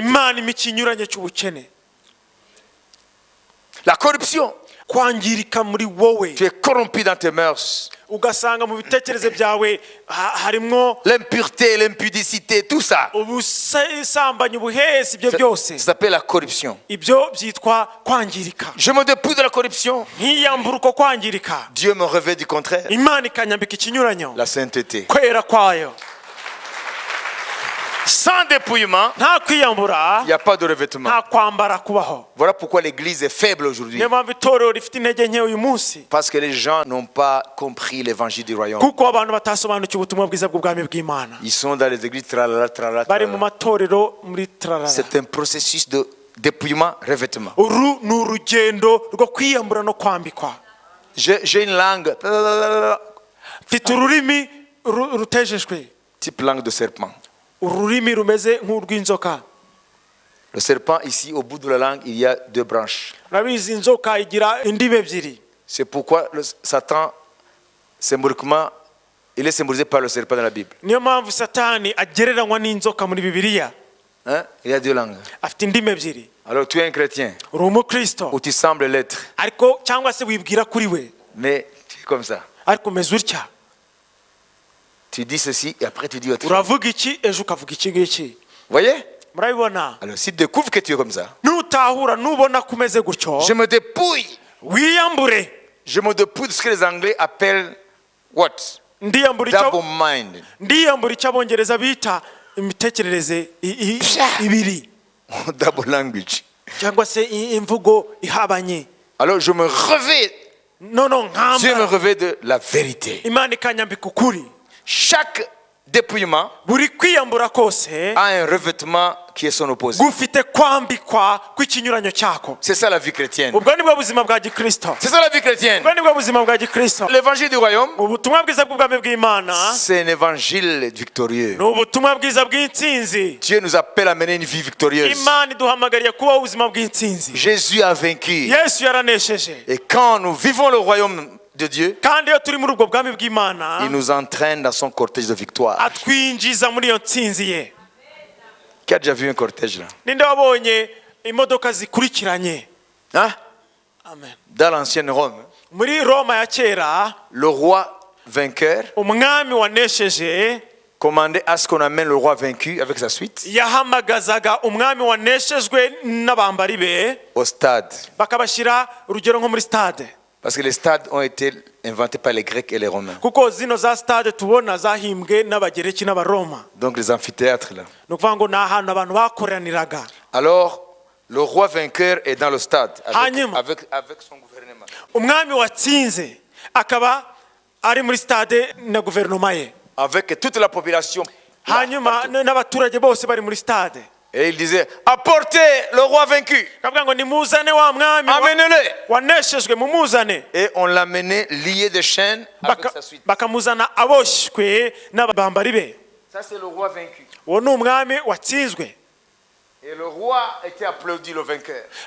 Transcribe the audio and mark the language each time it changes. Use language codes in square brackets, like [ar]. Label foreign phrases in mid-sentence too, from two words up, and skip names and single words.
[rw] Imana impa ikinyuranyo cy'ubukene. [fr] La corruption. [rw] kwangirika muri wowe, [fr] Tu es corrompu dans tes mœurs. [rw] ugasanga mu bitekerezo byawe harimo [fr] L'impureté, l'impudicité, tout ça. [rw] ubusambanyi, ubuhesi, ibyo byose. [fr] Ça s'appelle la corruption. [rw] ibyo byitwa kwangirika. [fr] Je me dépouille de la corruption. [rw] nkiyambura uko kwangirika, [fr] Dieu me revêt du contraire. [rw] Imana ikanyambika ikinyuranyo, [fr] La sainteté. [rw] kwera kwayo. [fr] Sans dépouillement, [rw] nta kwiyambura [fr] il n'y a pas de revêtement. [rw] nta kwambara kubaho. [fr] Voilà pourquoi l'église est faible aujourd'hui. [rw] niyo mpamvu itorero rifite intege nke uyu munsi, [fr] Parce que les gens n'ont pas compris l'évangile du royaume. [rw] kuko abantu batasobanukiwe ubutumwa bwiza bw'ubwami bw'Imana. [fr] Ils sont dans les églises tralala, tralala, [rw] bari mu [fr] tralala. [rw] matorero muri trarara. [fr] C'est un processus de dépouillement, revêtement. [rw] uru ni urugendo rwo kwiyambura no kwambikwa. [fr] J'ai une langue, [rw] mfite ururimi rutejejwe, [fr] type langue de serpent. [rw] ururimi rumeze nk'urw'inzoka. [fr] Le serpent, ici, au bout de la langue, il y a deux branches. [rw] urabizi inzoka igira indimi ebyiri. [fr] C'est pourquoi Satan, symboliquement, il est symbolisé par le serpent dans la Bible. [rw] niyo mpamvu Satani agereranywa n'inzoka muri Bibiliya. [fr] Hein? Il y a deux langues. [rw] afite indimi ebyiri. [fr] Alors tu es un chrétien, [rw] uri umukristo, [fr] ou tu sembles l'être, [rw] ariko cyangwa se wibwira kuri we, [fr] mais tu es comme ça. [rw] ariko umeze utya. [fr] Tu dis ceci et après tu dis autre chose. [rw] uravuga iki ejo ukavuga iki ngiki. [fr] Voyez? [rw] murabibona? [fr] Alors si tu découvres que tu es comme ça, [rw] nutahura nubona ko umeze gutyo, [fr] je me dépouille. [rw] wiyambure. [fr] Je me dépouille de ce que les Anglais appellent what? [rw] ndiyambura [en] Double [rw] icyo [en] mind. [rw] ndiyambura icyo abongereza bita imitekerereze ibiri, [en] Double language. [rw] cyangwa se imvugo ihabanye. [fr] Alors je me revêt. [rw] nono [fr] Dieu me [rw] nkambara, [fr] revêt de la vérité. [rw] Imana ikanyambika ukuri. [fr] Chaque dépouillement [rw] buri kwiyambura kose [fr] a un revêtement qui est son opposé. [rw] gufite kwambikwa kw'ikinyuranyo cyako. [fr] C'est ça la vie chrétienne. [rw] ubwo nibwo buzima bwa gikristo. [fr] C'est ça la vie chrétienne. [rw] ubwo nibwo buzima bwa gikristo. [fr] L'évangile du royaume, [rw] ubutumwa bwiza bw'ubwami bw'Imana [fr] c'est un évangile victorieux. [rw] ni ubutumwa bwiza bw'intsinzi. [fr] Dieu nous appelle à mener une vie victorieuse. [rw] Imana iduhamagariye kubaho ubuzima bw'intsinzi. [fr] Jésus a vaincu. [rw] Yesu yaranesheje, [fr] Et quand nous vivons le royaume de Dieu, [rw] kandi iyo turi muri ubwo bwami bw'Imana [fr] il nous entraîne dans son cortège de victoire. [rw] atwinjiza muri iyo ntsinzi ye. [fr] Qui a déjà vu un cortège là? ninde wabonye imodoka zikurikiranye? Hein? Amen. Dans l'ancienne Rome, [rw] muri Roma ya kera, [fr] le roi vainqueur [rw] umwami wanesheje [fr] commandait à ce qu'on amène le roi vaincu avec sa suite [rw] yahamagazaga umwami waneshejwe n'abambari be, [fr] au stade. [rw] bakabashyira urugero nko muri stade, [fr] Parce que les stades ont été inventés par les Grecs et les Romains. [rw] kuko zino za stade tubona zahimbwe n'abagereki n'abaroma. [fr] Donc les amphithéâtres là. [rw] ni ukuvuga ngo ni ahantu abantu bakoraniraga. [fr] Alors, le roi vainqueur est dans le stade [rw] Hanyuma. [fr] avec son gouvernement. [rw] umwami watsinze akaba ari muri stade na guverinoma ye, [fr] Avec toute la population. Là, [rw] hanyuma [fr] partout. [rw] n'abaturage bose bari muri stade. [fr] Et il disait, apportez le roi vaincu. Amenez-le. Et on l'amenait lié de chaînes avec sa suite. Ça c'est le roi vaincu. Et le roi était applaudi, le vainqueur.